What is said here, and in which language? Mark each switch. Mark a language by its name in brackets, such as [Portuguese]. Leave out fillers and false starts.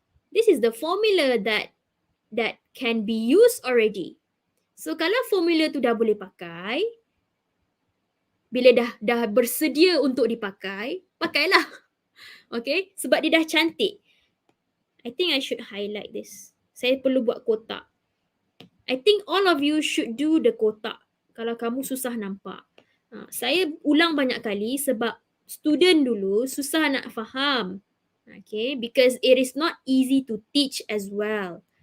[English] This is the formula that can be used already. [Malay] So kalau formula tu dah boleh pakai, bila dah bersedia untuk dipakai, pakailah. Okay, sebab dia dah cantik. [English] I think I should highlight this. [Malay] Saya perlu buat kotak. [English] I think all of you should do the [Malay] kotak kalau kamu susah nampak. Saya ulang banyak kali sebab student dulu susah nak faham. [English] Okay, because it is not easy to teach as well.